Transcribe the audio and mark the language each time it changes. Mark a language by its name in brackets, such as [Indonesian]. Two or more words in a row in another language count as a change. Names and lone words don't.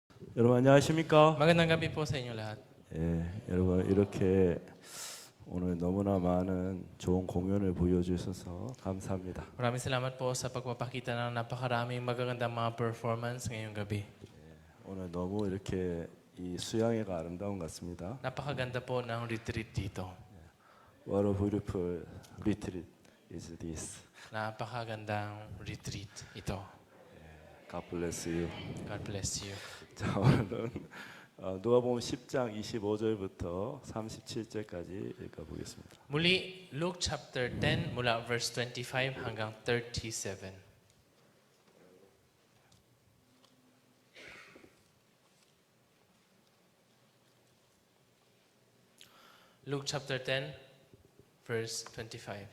[Korean] 여러분 안녕하십니까? [Filipino] Magandang gabi po sa inyo lahat. [Korean] 여러분 이렇게 오늘 너무나 많은 좋은 공연을 보여주셔서 감사합니다. [Filipino] Maraming salamat po sa pagpapakita ng napakaraming magagandang mga performance ngayong gabi. [Korean] 오늘 너무 이렇게 이 수양회가 아름다운 것 같습니다. [Filipino] Napakaganda po ng retreat dito. [English] What a beautiful retreat is this. [Filipino] Napakagandang retreat ito. [English] God bless you. God bless you. [Korean] 자 오늘은 누가복음 10장 25절부터 37절까지 읽어보겠습니다. [Filipino] Muli, Luke chapter 10 mula verse 25 hanggang 37. [English] Luke chapter 10 verse 25.